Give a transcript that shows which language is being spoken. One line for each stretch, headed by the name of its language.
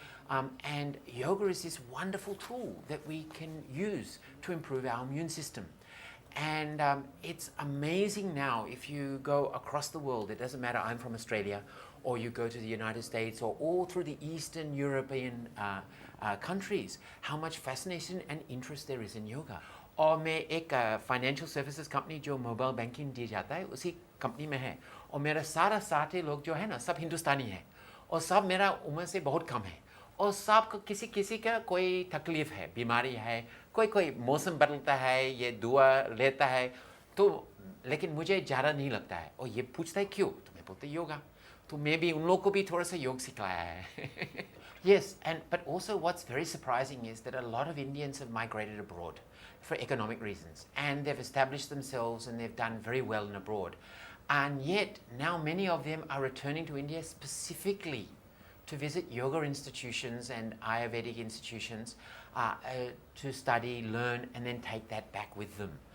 English: And yoga is this wonderful tool that we can use to improve our immune system. And it's amazing now, if you go across the world, it doesn't matter, I'm from Australia, or you go to the United States, or all through the Eastern European countries, how much fascination and interest there is in yoga.
Hindi: और मैं एक financial services company जो mobile banking दी जाता है उसी company में है, और मेरा सारा साथी लोग जो है ना सब हिंदुस्तानी है, और सब मेरा उम्र से बहुत कम है, और सब किसी किसी का कोई तकलीफ है, बीमारी है, कोई मौसम बदलता है, ये दुआ लेता है, तो लेकिन मुझे ज़्यादा नहीं लगता है, और ये पूछता है क्यों, तो मैं बोलता योगा, तो मैं भी उन लोगों को भी थोड़ा सा योग सिखाया है.
English: Yes, but also what's very surprising is that a lot of Indians have migrated abroad for economic reasons, and they've established themselves and they've done very well in abroad. And yet now many of them are returning to India specifically to visit yoga institutions and Ayurvedic institutions to study, learn, and then take that back with them.